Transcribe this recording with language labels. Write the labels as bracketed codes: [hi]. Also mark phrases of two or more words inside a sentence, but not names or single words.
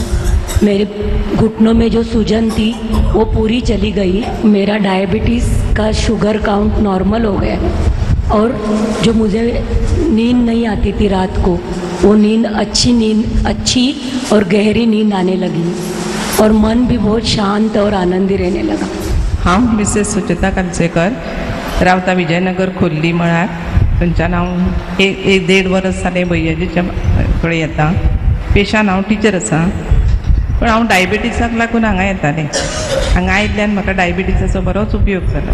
[hi] मेरे घुटनों में जो सूजन थी वो पूरी चली गई। मेरा डायबिटीज़ का [en] sugar count [hi] नॉर्मल हो गया, और जो मुझे नींद नहीं आती थी रात को, वो नींद अच्छी और गहरी नींद आने लगी, और मन भी बहुत शांत और आनंदी रहने लगा। [kok] हांव मिसेस सुचेता कालसेकर, रावता विजयनगर खोर्ली मळार। थंयच्यान हांव एक 1.5 वर्स जालें भैयाजीच्या कडेन येता। पेशान हांव टिचर आसा, पण हांव डायबिटीजाक लागून हांगा येतालें। हांगा आयिल्ल्यान म्हाका डायबिटीजाचो बरोच उपयोग जालो।